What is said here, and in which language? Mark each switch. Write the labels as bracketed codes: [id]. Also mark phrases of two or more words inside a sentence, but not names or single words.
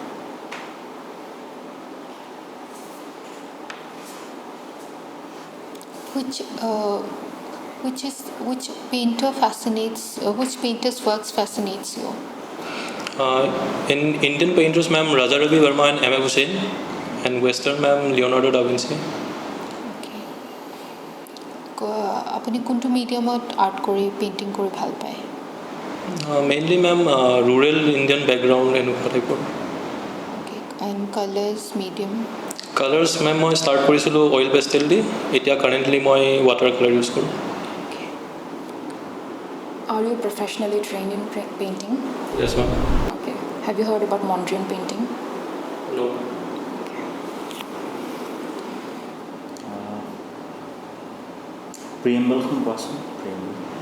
[en] Which painter fascinates? Which painter's works fascinates you? In Indian painters, ma'am, Raja Ravi Verma and M.F. Hussain, and Western, ma'am, Leonardo da Vinci. Okay. [as] আপুনি কোনটো মিডিয়ামত আৰ্ট কৰি পেইণ্টিং কৰি ভাল পায়? [en] Mainly, ma'am, rural Indian background [as] এনেকুৱা টাইপৰ. [en] Okay. And colors, medium? Colors, ma'am, [as] মই ষ্টাৰ্ট কৰিছিলোঁ [en] oil pastel [as] দি. এতিয়া কাৰেণ্টলি মই [en] water colour use [as] কৰোঁ. [en] Okay. Are you professionally trained in painting? Yes, ma'am. Okay. Have you heard about Mondrian painting? No. Preamble from Boston. Preamble.